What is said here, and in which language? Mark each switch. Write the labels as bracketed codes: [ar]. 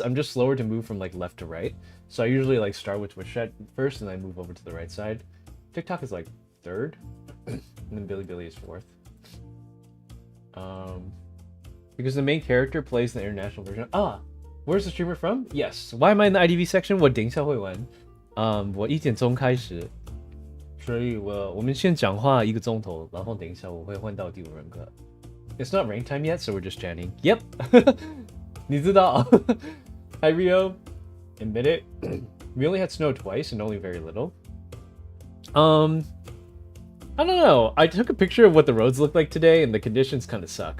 [en] I'm just slower to move from like left to right. So I usually like start with Twitch chat first and then move over to the right side. TikTok is like 3rd. And then Bilibili is 4th. Because the main character plays the international version. Ah, where's the streamer from? Yes. Why am I in the IDV section? [zh] 我等一下会玩。我1点钟开始，所以我们先讲话1个钟头，然后等一下我会换到第5人格。 [en] It's not rain time yet, so we're just chatting. Yep. [zh] 你知道。 [en] Hi Rio. Admit it. We only had snow twice and only very little. I don't know. I took a picture of what the roads look like today, and the conditions kind of suck.